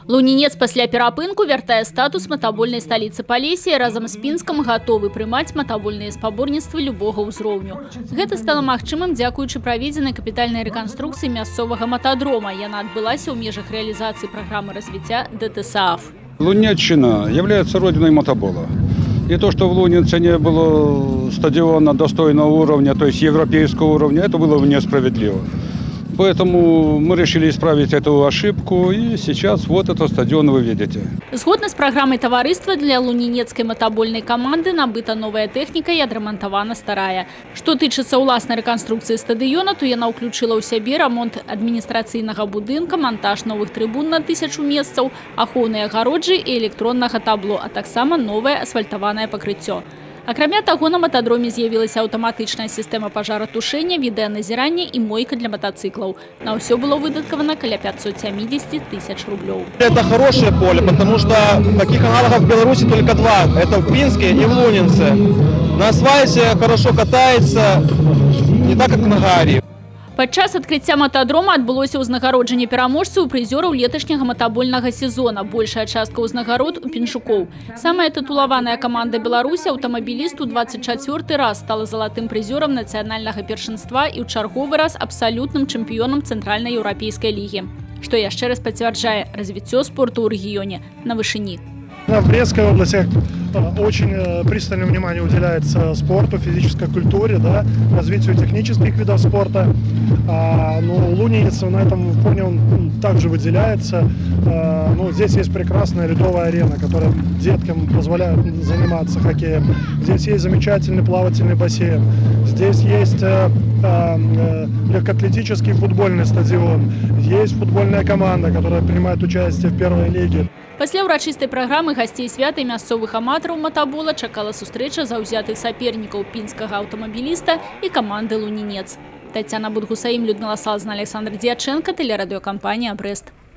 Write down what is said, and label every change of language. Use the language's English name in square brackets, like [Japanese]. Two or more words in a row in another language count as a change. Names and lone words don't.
[Belarusian] Лунінец пасля перапынку вяртае статус матабольнай сталіцы Палесі і разам з Пінскам гатовы прымаць матабольныя спаборніцтвы любога ўзроўню. Гэта стала магчымым дзякуючы праведзенай капітальнай рэканструкцыі мясцовага матадрома. Яна адбылася ў межах [Russian] реализации программы развития [Belarusian] ДТСААФ. [Russian] Луннятчина является родиной мотобола. И то, что в Лунинце не было стадиона достойного уровня, то есть европейского уровня, это было несправедливо. Поэтому мы решили исправить эту ошибку, и сейчас вот этот стадион вы видите. [Belarusian] Згодна з праграмай таварыства для лунінецкай матабольнай каманды набыта новая тэхніка і адрамантавана старая. Што тычыцца ўласнай рэканструкцыі стадыёна, то яна ўключыла ў сябе рамонт адміністрацыйнага будынка, монтаж новых трыбун на 1000 месцаў, ахоўныя агароджы і электроннага табло, а таксама новае асфальтаванае пакрыццё. Акрамя таго, на матадроме з'явілася аўтаматычная сістэма пажаратушэння, відэаназірання і мойка [Russian] для мотоциклов. [Belarusian] На ўсё было выдаткавана каля 570 тысяч рублёў. [Russian] Это хорошее поле, потому что таких аналогов в Беларуси только два. Это в Пинске и в Лунинце. На асфальте хорошо катается, не так, как на Гарі. [Belarusian] Падчас адкрыцця матадрома адбылося ўзнагароджанне пераможцаў і прызёраў леташняга матабольнага сезона. Большая частка ўзнагарод у піншукоў. Самая тытулаваная каманда Беларусі, аўтамабіліст, у 24-й раз стала залатым прызёрам нацыянальнага першынства і ў чарговы раз абсалютным чэмпіёнам Цэнтральнай еўрапейскай лігі. Што яшчэ раз пацвярджае развіццё спорту ў рэгіёне на вышыні. [Russian] В Брестской области очень пристальное внимание уделяется спорту, физической культуре, да, развитию технических видов спорта. Но Лунинец на этом фоне он также выделяется. Здесь есть прекрасная ледовая арена, которая деткам позволяет заниматься хоккеем. Здесь есть замечательный плавательный бассейн. Здесь есть легкоатлетический футбольный стадион. Есть футбольная команда, которая принимает участие в первой лиге. [Belarusian] Пасля ўрачыстай праграмы гасцей свята і мясцовых аматараў матабола чакала сустрэча заўзятых сапернікаў пінскага аўтамабіліста і каманды «Лунінец». [Russian] Тацяна Будгусаім, Людмила Салзна, Александр Дьяченко, телерадиокомпания «Брест».